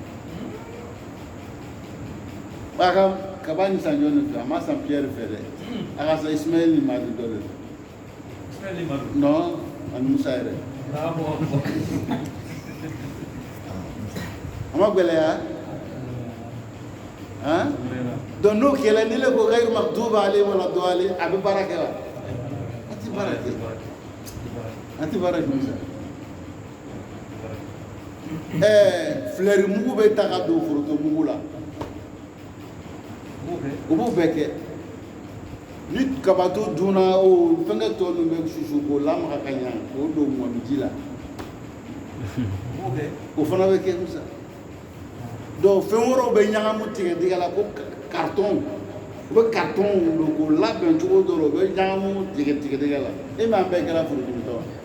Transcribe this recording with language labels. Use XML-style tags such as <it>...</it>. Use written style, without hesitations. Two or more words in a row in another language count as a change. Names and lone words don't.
<bm>a ka kaba ni san jɔn de fɛ a ma san Pierre fɛ dɛ a ka san Ismaël ni Madu dɔ de fɛ non ani musa yɛrɛ a ma gɛlɛya han donc n'o kɛla ni ne ko</bm> <ar>غير المغضوب عليهم ولا الضالين</ar> <bm>a bɛ baara kɛ wa a tɛ baara kɛ a tɛ baara kɛ musa fleur mugu bɛ ta ka don foronto mugu la o b'o bɛɛ kɛ ni kabato dunna o fɛngɛ tɔ ninnu bɛ susu k'o lamaga ka ɲa k'o don mɔniji la o fana bɛ kɛ musa donc fɛn wɛrɛw bɛ ɲagamu tigɛdigɛ la ko carton u bɛ carton don k'o labɛn cogo dɔ la o bɛ ɲagamu tigɛdigɛ la e m'a bɛɛ kɛra furudimitɔ</bm>